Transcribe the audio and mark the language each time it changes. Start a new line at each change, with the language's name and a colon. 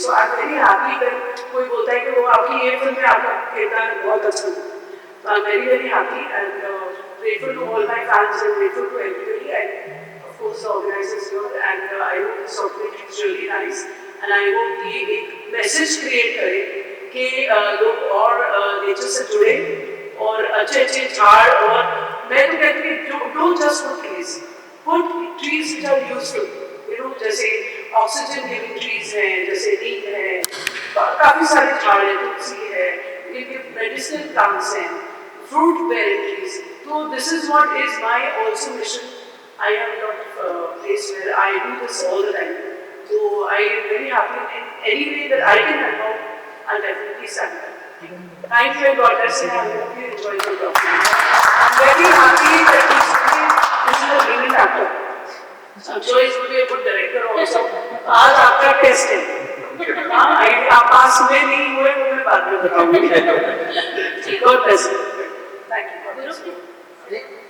English: so I am very happy when
Hindi: कोई बोलता है कि वो आपकी ये फिल्म में आपका किरदार बहुत अच्छा है.
English: So I'm very, very happy and grateful to all my fans and grateful to everybody and of course the organizers here and I hope this documentary is really nice and I hope
Hindi: ये एक message create करे कि लोग और nature से जुड़े और अच्छे अच्छे झाड़ और मैं तो कहती हूँ
English: don't just put trees, put trees which are useful,
Hindi: जैसे ऑक्सीजन गिविंग ट्रीज हैं, जैसे नीम है, काफी सारे झाड़ हैं, तुलसी है, ये मेडिसिनल प्लांट्स हैं,
English: fruit bearing trees. So this is what is my also mission. I have a lot of place where I do this all the time. So I am very happy in any way that I can help out. I'll definitely stand up. Thank you and God bless you. I hope you enjoy the documentary. I'm very happy that this is a brilliant actor. I'm sure he's going to be a good director also.
Hindi: आज आपका test है. आप पास में नहीं हुए वो मैं बाद में बताऊंगी.
English: God bless you. Thank you.